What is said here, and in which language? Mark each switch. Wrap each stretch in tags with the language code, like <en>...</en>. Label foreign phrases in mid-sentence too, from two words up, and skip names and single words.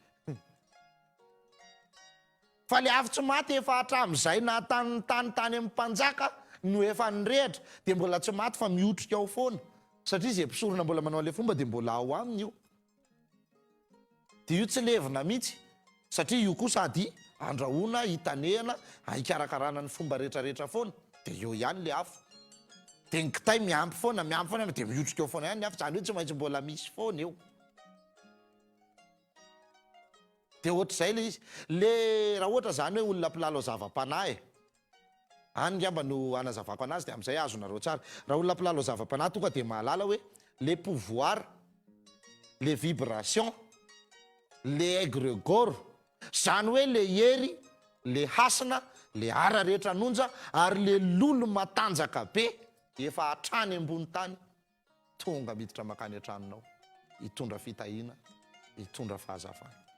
<mg>fa le afo tsy maty efa hatramin'izay na tany amin'ny mpanjaka no efa nirehitra dia mbola tsy maty fa mihotrika ao foana satria zay mpisorona mbola manao le fomba dia mbola ao aminy io dia io tsy levina mihitsy satria io koa sady andrahoana hitanehana hikarakarana ny fomba rehetrarehetra foana dia eo ihany le afo dia ny kitay miampy foana dia mihotrika eo foana ihany ny afo zany hoe tsy maintsy mbola misy foana eo dia ohatr'izay le izy le raha ohatra zany hoe olona mpilalo zava-panahy any ngamba no anazavako anazy dia amin'izay azonareo tsara raha olona mpilalo zava-panahy tonga dia mahalala hoe</mg> <fr>le pouvoir le vibration le aigrégore</fr> <mg>zany hoe le hery le hasina le ara rehetra anonja ary le lolo matanjaka be efa hatrany ambony tany tonga miditra makany an-tranonao hitondra fitahina hitondra fahazavana</mg>